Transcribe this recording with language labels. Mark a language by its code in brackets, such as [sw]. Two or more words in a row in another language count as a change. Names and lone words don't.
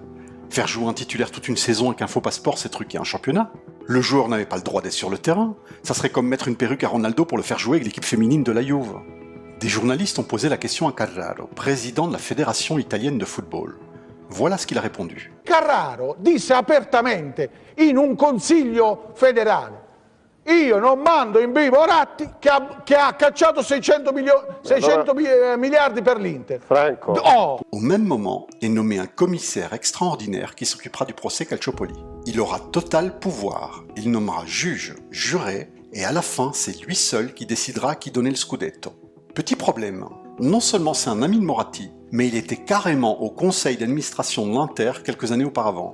[fr] Faire jouer un titulaire toute une saison avec un faux passeport, c'est truquer un championnat. Le joueur n'avait pas le droit d'être sur le terrain. Ça serait comme mettre une perruque à Ronaldo pour le faire jouer avec l'équipe féminine de la Juve. Des journalistes ont posé la question à Carraro, président de la Fédération italienne de football. Voilà ce qu'il a répondu. [it] Carraro disse apertamente in un consiglio federale: io non mando in vivo Ratti che ha cacciato 600 miliardi per l'Inter. Franco. Oh. [fr] Au même moment est nommé un commissaire extraordinaire qui s'occupera du procès Calciopoli. Il aura total pouvoir, il nommera juge, juré, et à la fin, c'est lui seul qui décidera à qui donner le Scudetto. Petit problème, non seulement c'est un ami de Moratti, mais il était carrément au conseil d'administration de l'Inter quelques années auparavant.